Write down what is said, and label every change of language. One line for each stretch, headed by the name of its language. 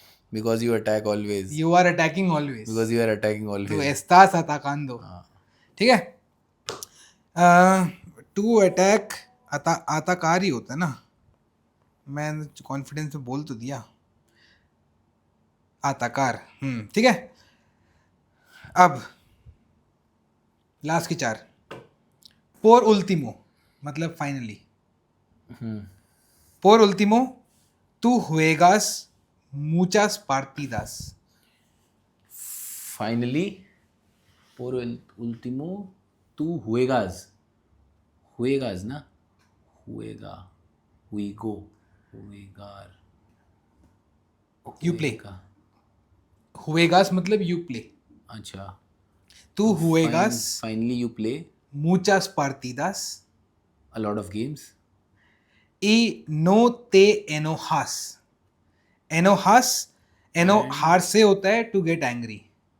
English: Because you attack always. you are attacking always, Because you are attacking always.
Spanish: tú estás atacando,
Hindi: ठीक है। To attack आताकार ही होता है ना, मैं कॉन्फिडेंस में बोल तो दिया आताकार, ठीक है। अब लास्ट की चार,
Spanish: por último
Hindi: मतलब finally,
Spanish: por último tú juegas muchas partidas, Finally, por último, tú juegas ना, juega,
English: we go,
Spanish: juegar,
English: you play,
Spanish: juega.
English: juegas मतलब you play,
Hindi: अच्छा,
Spanish: tú juegas
English: finally you play
Spanish: muchas partidas
English: a lot of games
Spanish: y no te enojas, enojar
Hindi: से होता है
English: to get angry,